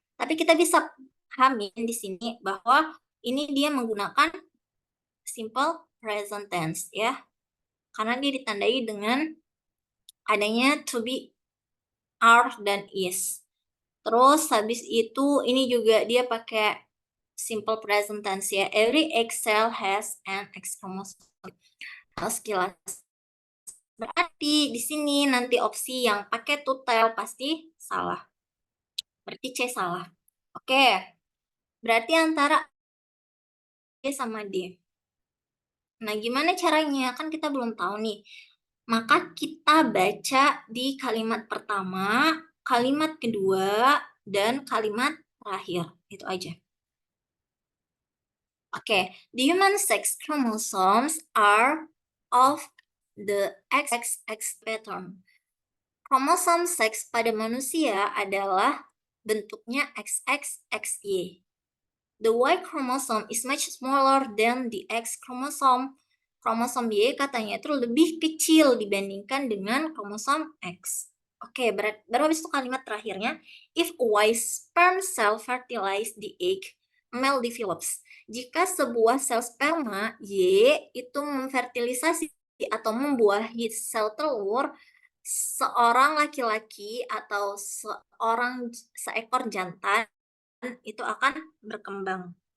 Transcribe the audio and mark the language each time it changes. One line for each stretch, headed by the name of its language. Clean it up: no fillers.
Indonesian: Tapi kita bisa pahamin di sini bahwa ini dia menggunakan simple present tense ya. Karena dia ditandai dengan adanya to be, are, dan is. Terus habis itu ini juga dia pakai simple present tense ya.
English: Every egg cell has an X chromosome.
Indonesian: Sekilas. Berarti di sini nanti opsi yang pakai to tell pasti salah. Berarti C salah. Oke. Berarti antara D sama D. Nah, gimana caranya? Kan kita belum tahu nih. Maka kita baca di kalimat pertama, kalimat kedua, dan kalimat terakhir. Itu aja.
English: Oke. The human sex chromosomes are of the XX pattern.
Indonesian: Kromosom seks pada manusia adalah bentuknya XXXY.
English: The Y chromosome is much smaller than the X chromosome.
Indonesian: Kromosom Y katanya itu lebih kecil dibandingkan dengan kromosom X. Oke, baru habis itu kalimat terakhirnya.
English: If a Y sperm cell fertilize the egg, male develops.
Indonesian: Jika sebuah sel sperma Y itu memfertilisasi atau membuahi sel telur seorang laki-laki atau seekor jantan itu akan berkembang.